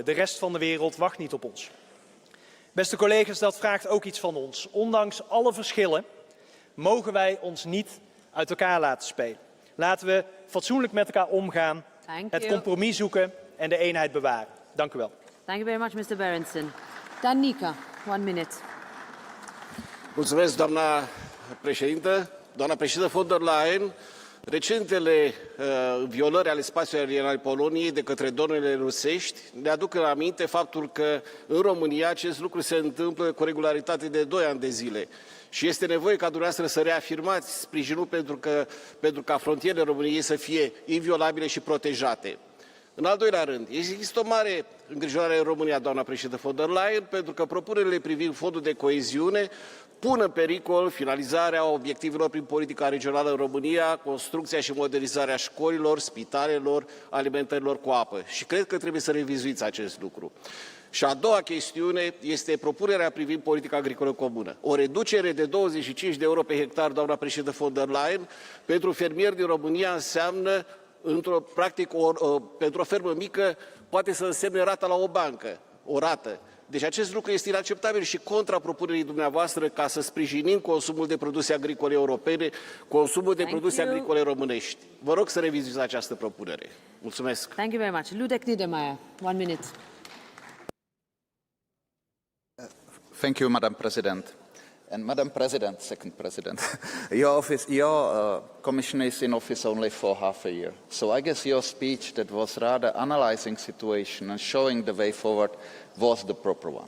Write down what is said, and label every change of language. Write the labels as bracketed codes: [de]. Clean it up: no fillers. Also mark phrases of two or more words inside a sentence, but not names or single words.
[nl] De rest van de wereld wacht niet op ons. Beste collega's, dat vraagt ook iets van ons. Ondanks alle verschillen mogen wij ons niet uit elkaar laten spelen. Laten we fatsoenlijk met elkaar omgaan, het compromis zoeken en de eenheid bewaren. Dank u wel. [en] Thank you very much, Mr. Berendsen. Danica, 1 minute. [ro] Mulțumesc, doamna președintă. Doamna președintă von der Leyen, recentele violări ale spațiului aerian al Poloniei de către dronele rusești ne aduc în aminte faptul că în România acest lucru se întâmplă cu regularitate de 2 ani de zile. Și este nevoie ca dumneavoastră să reafirmați sprijinul pentru ca frontierele României să fie inviolabile și protejate. În al doilea rând, există o mare îngrijorare în România, doamna președintă von der Leyen, pentru că propunerile privind fondul de coeziune pun în pericol finalizarea obiectivelor prin politica regională în România, construcția și modernizarea școlilor, spitalelor, alimentărilor cu apă. Și cred că trebuie să revizuiți acest lucru. Și a doua chestiune este propunerea privind politica agricolă comună. O reducere de 25 de euro pe hectar, doamna președintă von der Leyen, pentru fermieri din România înseamnă, practic, pentru o fermă mică, poate să însemne rata la o bancă, o rată. Deci acest lucru este inacceptabil și contra propunerii dumneavoastră ca să sprijinim consumul de produse agricole europene, consumul de produse agricole românești. Vă rog să revizuiți această propunere. Mulțumesc. [en] Thank you very much. Ludek Niedermayer, 1 minute. Thank you, Madam President. And Madam President, second President, your Commission is in office only for half a year. So I guess your speech that was rather analyzing situation and showing the way forward was the proper one.